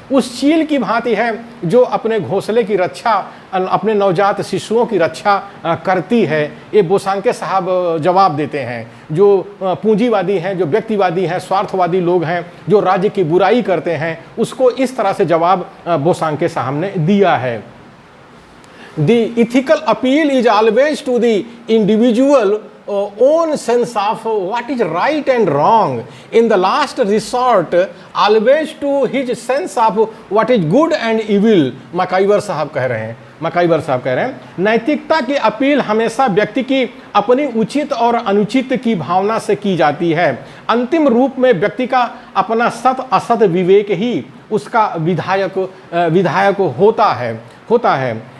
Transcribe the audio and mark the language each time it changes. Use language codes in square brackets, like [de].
[hi] उस चील की भांति है जो अपने घोंसले की रक्षा, अपने नवजात शिशुओं की रक्षा करती है। ये बोसांके साहब जवाब देते हैं। जो पूंजीवादी हैं, जो व्यक्तिवादी हैं, स्वार्थवादी लोग हैं, जो राज्य की बुराई करते हैं, उसको इस तरह से जवाब बोसांके साहब ने दिया है। [en] The ethical appeal is always to the individual own sense of what is right and wrong. In the last resort, always to his sense of what is good and evil. [hi] मकाइवर साहब कह रहे हैं, मकाइवर साहब कह रहे हैं, नैतिकता की अपील हमेशा व्यक्ति की अपनी उचित और अनुचित की भावना से की जाती है। अंतिम रूप में व्यक्ति का अपना सत असत विवेक ही उसका विधायक होता है।